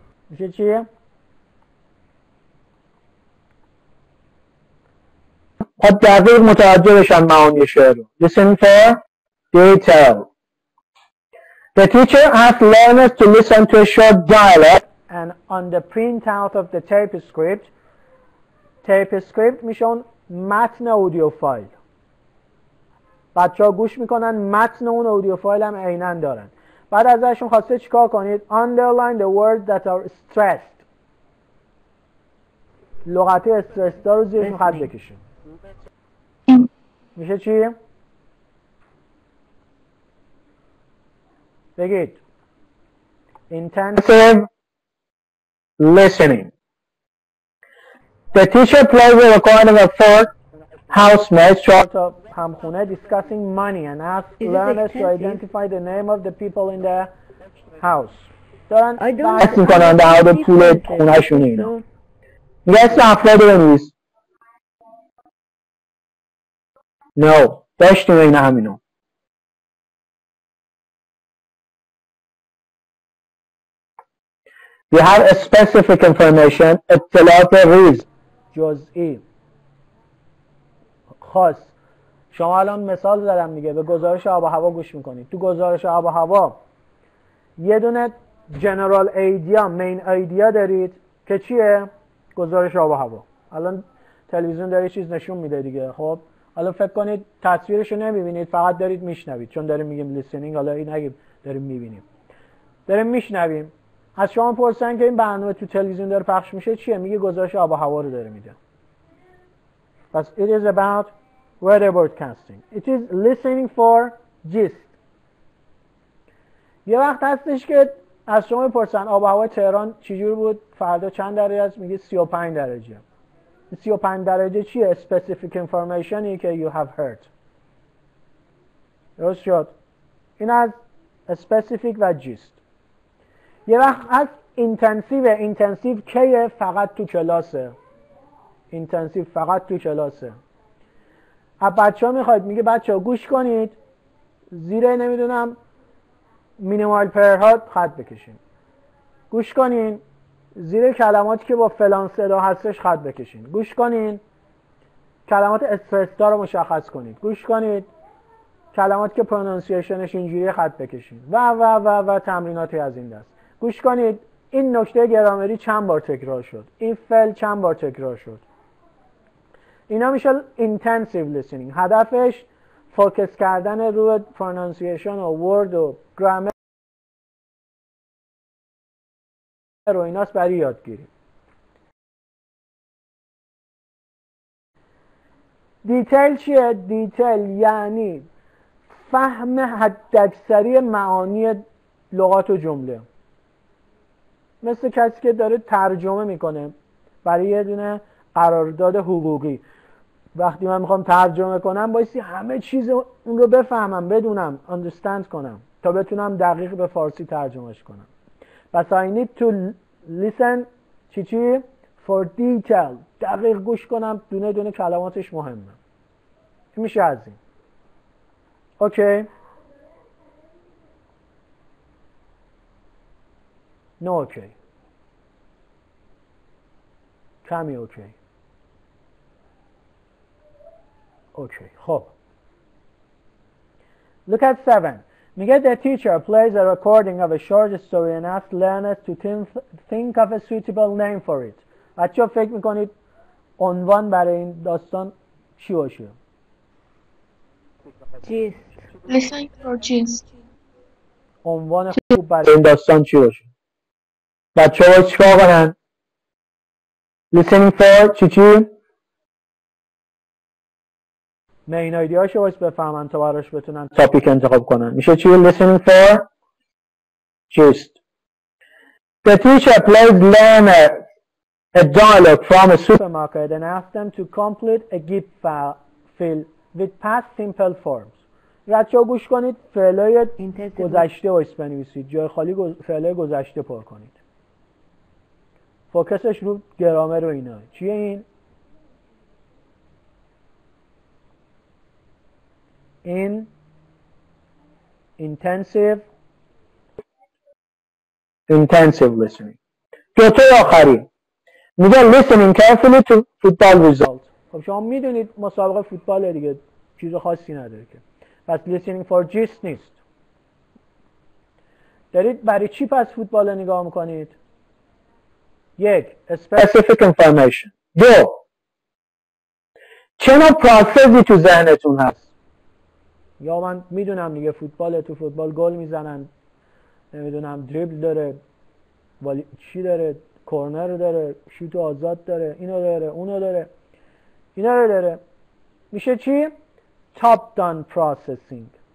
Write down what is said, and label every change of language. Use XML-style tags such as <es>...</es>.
<fa>میشه چیه؟ خب دقیق متوجه بشن معانی شعر رو.</fa> <en>Listening for detail. The teacher asks learners to listen to a short dialogue and on the printout of the tape script</en> <fa>میشه اون متن اودیو فایل. بچه ها گوش میکنن متن اون اودیو فایل هم عیناً دارن. بعد ازشون خواسته چیکار کنید؟</fa> <en>Underline the words that are stressed.</en> <fa>لغت استرس دار رو زیرشون خط بکشیم. میشه چی؟ بگید.</fa> <en>Intensive listening. The teacher plays a recording of four housemates short of همخونه discussing money and asks learners to identify the name of the people in the house.</en> <fa>دارن بحث میکنن در مورد پول خونهشون اینا. میگه اسم افراد بنویس. No. داشتیم این همینو.</fa> <en>We have a specific information.</en> <fa>اطلاعات ریز جزئی خاص. شما الان مثال زدم دیگه. به گزارش آب و هوا گوش میکنید. تو گزارش آب و هوا یه دونه جنرال ایدیا مین ایدیا دارید که چیه؟ گزارش آب و هوا. الان تلویزیون داره چیز نشون میده دیگه. خب حالا فکر کنید تصویرشو نمیبینید، فقط دارید میشنوید، چون داریم میگیم لیسنینگ. حالا این نگیم داریم میبینیم، داریم میشنویم. از شما پرسن که این برنامه تو تلویزیون داره پخش میشه چیه؟ میگه گزارش آب و هوا رو داره میده. پس</fa> <en>it is about weather broadcasting. It is listening for gist.</en> <fa>یه وقت هستش که از شما پرسن آب و هوا تهران چجور بود؟ فردا چند درجه است؟ میگه 35 درجه. 35 درجه چیه؟</fa> <en>specific informationی که you have heard.</en> <fa>درست شد؟ این از specific و gist. یه وقت از اینتنسیو کیه؟ فقط تو کلاسه. اینتنسیو فقط تو کلاسه. از بچه ها میخواید میگه بچه ها گوش کنید، زیر نمیدونم مینیمال پرها خط بکشین. گوش کنین زیر کلماتی که با فلان صدا هستش خط بکشین. گوش کنین کلمات استرس‌دار رو مشخص کنید. گوش کنید کلماتی که پرونانسیشنش اینجوری خط بکشین و تمریناتی از این دست. گوش کنید این نکته گرامری چند بار تکرار شد، این فعل چند بار تکرار شد. اینا میشه</fa> <en>intensive listening.</en> <fa>هدفش فوکس کردن روی پرونانسیشن و ورد و گرامر رو ایناست برای یادگیری. دیتیل چیه؟ دیتیل یعنی فهم حداکثری معانی لغات و جمله. مثل کسی که داره ترجمه میکنه برای یه دونه قرارداد حقوقی. وقتی من میخوام ترجمه کنم بایستی همه چیز اون رو بفهمم، بدونم، understand کنم تا بتونم دقیق به فارسی ترجمهش کنم. پس</fa> <en>I need to listen چی؟ for detail.</en> <fa>دقیق گوش کنم، دونه دونه کلماتش مهمه. میشه از این. اوکی؟ نه اوکی. کمی اوکی. اوکی. خب</fa> <en>look at 7.</en> <fa>میگه</fa> <en>the teacher plays a recording of a short story and asks learners to think of a suitable name for it.</en> <fa>بچه ها فکر میکنید عنوان برای این داستان چی باشه؟</fa> <en>Gist. Listening for gist.</en> <fa>عنوان خوب برای این داستان چی باشه؟ بچه ها چیکار کنن؟</fa> <en>listening for</en> <fa>چی؟ مین آیدیاشو باید بفهمن تا براش بتونن تاپیک انتخاب کنن. میشه چی؟</fa> <en>listening for gist. The teacher plays learner a dialogue from a supermarket and asks them to complete a gift fill with past simple forms.</en> <fa>بچه‌ها گوش کنید، فعلای گذشته وایس بنویسید، جای خالی فعلای گذشته پر کنید. فوکسش رو گرامر و اینا. چیه این؟ این</fa> <en>intensive listening.</en> <fa>دوتا آخری میگه</fa> <en>listening carefully to football result.</en> <fa>خب شما میدونید مسابقه فوتبال دیگه، چیز خاصی نداره که. پس</fa> <en>listening for gist</en> <fa>نیست. دارید برای چی پس فوتبال نگاه میکنید؟ یک</fa> <en>specific information.</en> <fa>دو چه نوع پروسسی تو ذهنتون هست؟ یا من میدونم دیگه فوتبال، تو فوتبال گل میزنن، نمیدونم دریبل داره، ولی چی داره، کورنر داره، شوت آزاد داره، اینو داره، اونو داره، اینا رو داره. میشه چی؟</fa> <en>top down processing.</en>